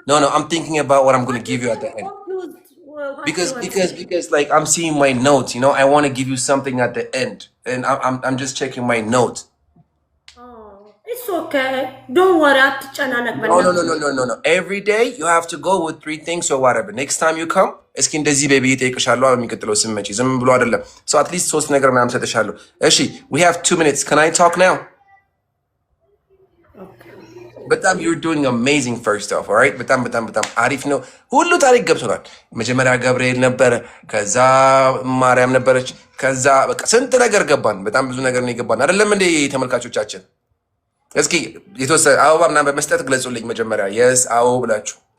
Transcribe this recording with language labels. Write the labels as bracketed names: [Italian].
[English] I'm thinking about what I'm going to give you at the end. Because like I'm seeing my notes, you know, I want to give you something at the end, and I'm just checking my notes. It's okay. Don't worry. No. Every day you have to go with 3 things or whatever. Next time you come, [Amharic] እስኪ እንደዚህ ቤቢ ይጠይቅሻለሁ የሚቀጥለው ስመጪ ዝም ብሎ አይደለም። [English] So at least 3 [Amharic] ነገር ምናምን ሰጥሻለሁ። እሺ, [English] we have 2 minutes. Can I talk now? በጣም you're doing amazing first off, all right? [Amharic] በጣም አሪፍ ነው። ሁሉ ታሪክ ገብቶናል። መጀመሪያ ገብርኤል ነበረ፣ ከዛ ማርያም ነበረች፣ ከዛ በቃ ስንት ነገር ገባን። በጣም ብዙ ነገር ነው የገባን አይደለም እንዴ ተመልካቾቻችን? እስኪ የተወሰነ አበባ ምናምን በመስጠት ግለጹልኝ መጀመሪያ። የስ አዎ ብላችሁ